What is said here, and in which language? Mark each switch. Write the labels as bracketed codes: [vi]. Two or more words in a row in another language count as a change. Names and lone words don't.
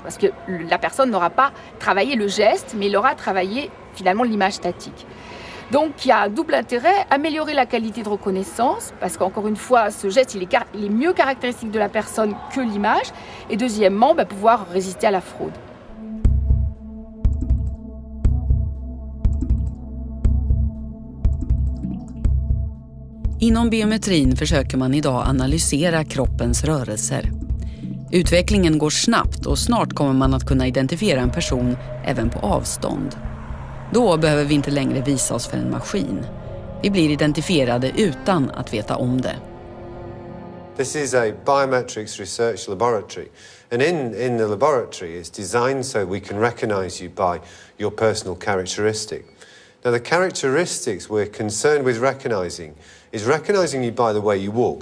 [fr] Parce que la personne n'aura pas travaillé le geste, mais il aura travaillé finalement l'image statique. Donc il y a un double intérêt, améliorer la qualité de reconnaissance, parce qu'encore une fois, ce geste, il est mieux caractéristique de la personne que l'image. Et deuxièmement, pouvoir résister à la fraude. [sv] Inom biometrin försöker man idag analysera kroppens rörelser. Utvecklingen går snabbt och snart kommer man att kunna identifiera en person även på avstånd. Då behöver vi inte längre visa oss för en maskin. Vi blir identifierade utan att veta om det. [en] This is a biometrics research laboratory, and in the laboratory it's designed so we can recognize you by your personal characteristic. Now the characteristics we're concerned with recognizing is recognizing you by the way you walk.